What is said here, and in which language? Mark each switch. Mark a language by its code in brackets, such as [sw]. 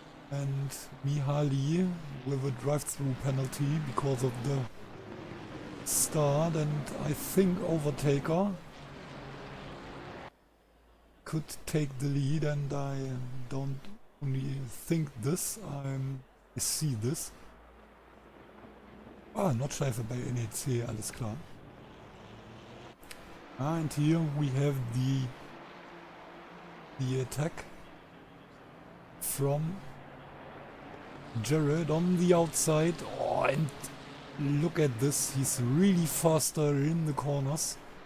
[en] And Mihaly with a drive-through penalty because of the start, and I think Overtaker could take the lead, and I don't only think this, I see this. [de] Ah, Nordschleife bei NEC, alles klar. [en] And here we have the attack from Jared on the outside. Oh, and look at this, he's really faster in the corners.